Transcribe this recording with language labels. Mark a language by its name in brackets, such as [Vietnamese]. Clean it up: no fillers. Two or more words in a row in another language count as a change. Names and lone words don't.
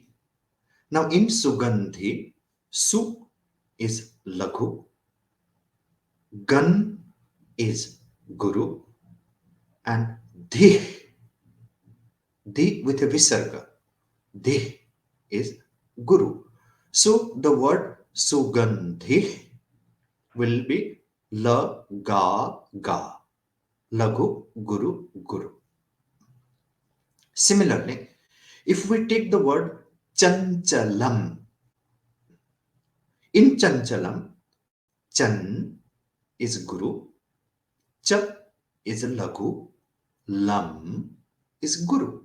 [English] Now in Sugandhi, Su is Laghu, Gan is Guru, and Dhi, Dhi with a Visarga, Dhi is Guru. So the word sugandhi will be [Sanskrit] la ga ga, laghu guru guru. [English] Similarly, if we take the word chanchalam, in chanchalam, chan is guru, cha is laghu, lam is guru.